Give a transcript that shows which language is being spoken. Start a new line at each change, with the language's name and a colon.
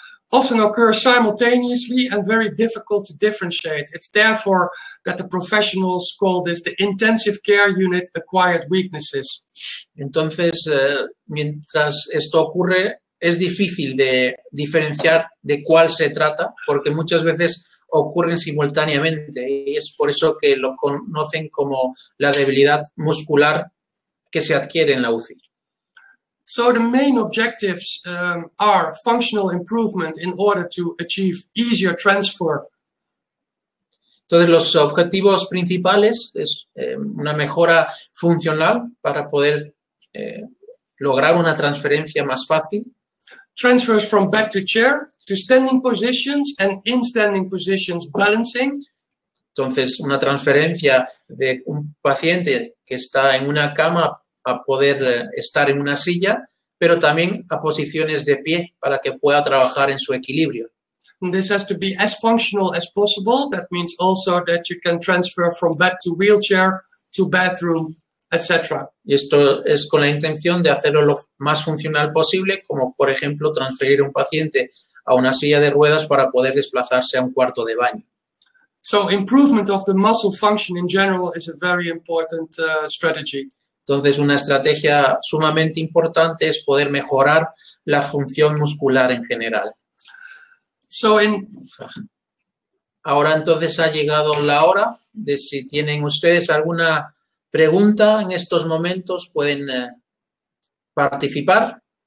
English: Often occur simultaneously and very difficult to differentiate. It's therefore that the professionals call this the intensive care unit acquired weaknesses.
Spanish: Entonces, mientras esto ocurre, es difícil de diferenciar de cuál se trata, porque muchas veces ocurren simultáneamente, y es por eso que lo conocen como la debilidad muscular que se adquiere en la UCI.
English: So the main objectives are functional improvement in order to achieve easier transfer.
Spanish: Entonces, los objetivos principales es una mejora funcional para poder lograr una transferencia más fácil.
English: Transfers from bed to chair to standing positions and in standing positions balancing.
Spanish: Entonces, una transferencia de un paciente que está en una cama a poder estar en una silla, pero también a posiciones de pie para que pueda trabajar en su equilibrio.
English: And this has to be as functional as possible. That means also that you can transfer from bed to wheelchair to bathroom, etc.
Spanish: Y esto es con la intención de hacerlo lo más funcional posible, como por ejemplo transferir a un paciente a una silla de ruedas para poder desplazarse a un cuarto de baño.
English: So improvement of the muscle function in general is a very important strategy.
Spanish: Entonces, una estrategia sumamente importante es poder mejorar la función muscular en general. Ahora entonces ha llegado la hora de si tienen ustedes alguna pregunta en estos momentos, pueden participar.